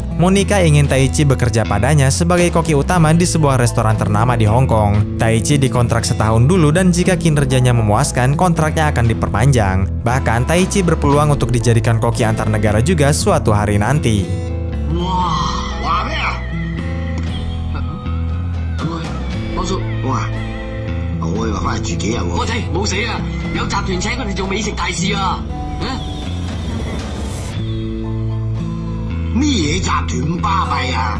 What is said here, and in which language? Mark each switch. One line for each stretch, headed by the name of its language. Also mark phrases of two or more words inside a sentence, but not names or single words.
Indonesian: Monica ingin Taichi bekerja padanya sebagai koki utama di sebuah restoran ternama di Hong Kong. Taichi dikontrak setahun dulu dan jika kinerjanya memuaskan, kontraknya akan diperpanjang. Bahkan, Taichi berpeluang untuk dijadikan koki antar negara juga suatu hari nanti. Wah!
Cantonese: 話咩啊？波叔，哇！我以為翻嚟住幾日喎。我仔冇死啊！有集團請佢哋做美食大使啊！咩嘢集團咁巴閉啊？